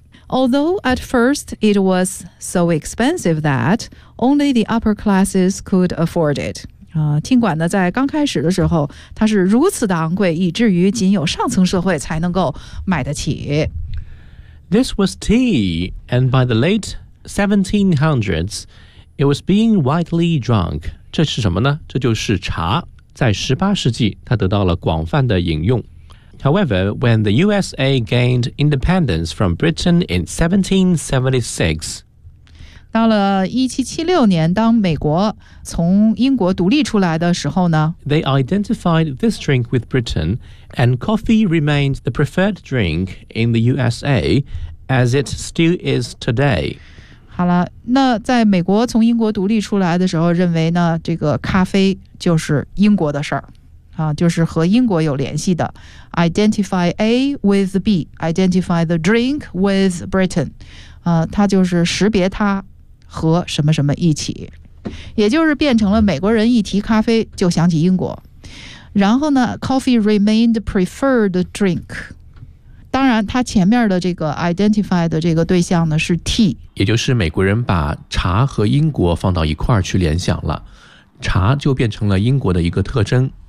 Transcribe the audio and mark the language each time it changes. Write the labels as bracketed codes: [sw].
[en] Although at first it was so expensive that only the upper classes could afford it。 [zh] 尽管呢在刚开始的时候它是如此的昂贵，以至于仅有上层社会才能够买得起。 [en] This was tea, and by the late 1700s, it was being widely drunk. [zh] 这是什么呢？这就是茶，在18世纪它得到了广泛的饮用。 [en] However, when the USA gained independence from Britain in 1776, [zh] 到了1776年，当美国从英国独立出来的时候呢 [en] ，They identified this drink with Britain, and coffee remained the preferred drink in the USA, as it still is today. [zh] 好了，那在美国从英国独立出来的时候，认为呢，这个咖啡就是英国的事儿，就是和英国有联系的。 [en] Identify A with B, identify the drink with Britain. [zh] 它就是识别它。和什么什么一起，也就是变成了美国人一提咖啡就想起英国。然后呢 [en] coffee remained preferred drink， [zh] 当然它前面的这个 identify 的这个对象呢是 tea，也就是美国人把茶和英国放到一块儿去联想了，茶就变成了英国的一个特征，